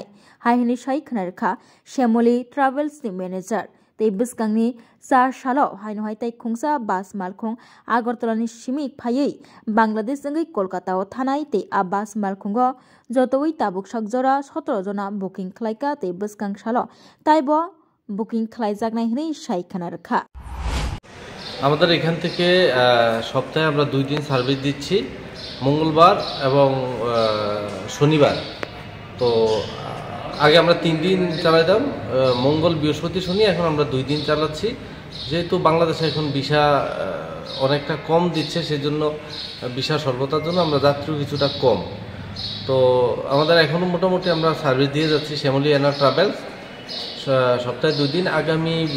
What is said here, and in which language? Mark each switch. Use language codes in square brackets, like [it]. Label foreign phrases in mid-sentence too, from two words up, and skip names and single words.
[trp] Haihini sai khnarkha Shamoli Travels ni manager. Tei biskangni sar salo haino haitai khungsa bas malkhung Agartala ni simik phaiei Bangladesh jangai Kolkata o thanai tei a bas malkhungo jotoi tabuk sakjora 17 jona booking khlaika tei biskang salo taibo বুকিং খালাইজাকনাই হই সাইখানা রাখা [bn] আমাদের এখান থেকে সপ্তাহে আমরা 2 দিন সার্ভিস দিচ্ছি মঙ্গলবার এবং শনিবার তো আগে আমরা 3 দিন চালাইতাম মঙ্গল বৃহস্পতি শনি এখন আমরা 2 দিন চালাচ্ছি যেহেতু বাংলাদেশে এখন ভিসা অনেকটা কম দিচ্ছে সেজন্য ভিসা স্বল্পতার জন্য আমরা যাত্রী কিছুটা কম তো আমাদের এখনো মোটামুটি আমরা সার্ভিস দিয়ে যাচ্ছি শ্যামলী এনা ট্রাভেলস সপ্তাহে 2 দিন আগামী